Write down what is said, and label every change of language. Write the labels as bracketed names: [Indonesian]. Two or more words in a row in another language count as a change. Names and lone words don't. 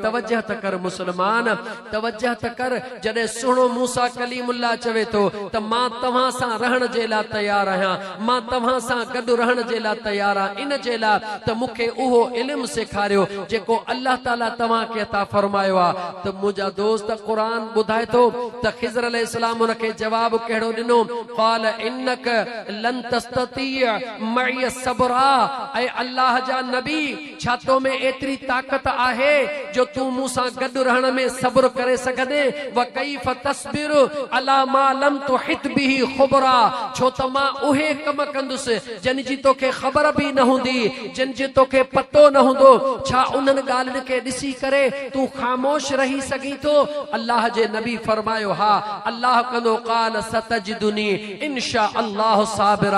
[Sindhi] तवजह त कर मुस्लमान, तवजह त कर। जॾहिं सुहिणो मूसा कलीमुल्लाह चवे थो त मां तव्हां सां रहण जे लाइ तयारु आहियां, मां तव्हां सां गॾु रहण जे लाइ तयारु आहियां, इन जे लाइ त मूंखे उहो इल्मु सेखारियो जेको अल्लाह ताला तव्हांखे अता फरमायो आहे। त मुंहिंजा दोस्त क़ुरान ॿुधाए थो त ख़िज़र अलैहिस्सलाम उन खे जवाब कहिड़ो ॾिनो, [Arabic] قال إنك لن تستطيع معي صبرا. [Sindhi] ऐं अल्लाह जा नबी, छा तो में एतिरी ताक़त आहे जो तूं मूंसां गॾु रहण में सब्र करे सघंदे? [Arabic] وكيف تصبر على ما لم تحط به خبرا. [Sindhi] छो त मां उहे कम कंदुसि जिन जी तोखे ख़बर बि न हूंदी, जिन जो तोखे पतो न हूंदो। छा उन्हनि ॻाल्हियुनि खे ॾिसी करे तूं ख़ामोश रही सघीं थो? अल्लाह जे नबी फरमायो, हा अल्लाह कंदो। [Arabic] قال ستجدني إن شاء الله صابرا.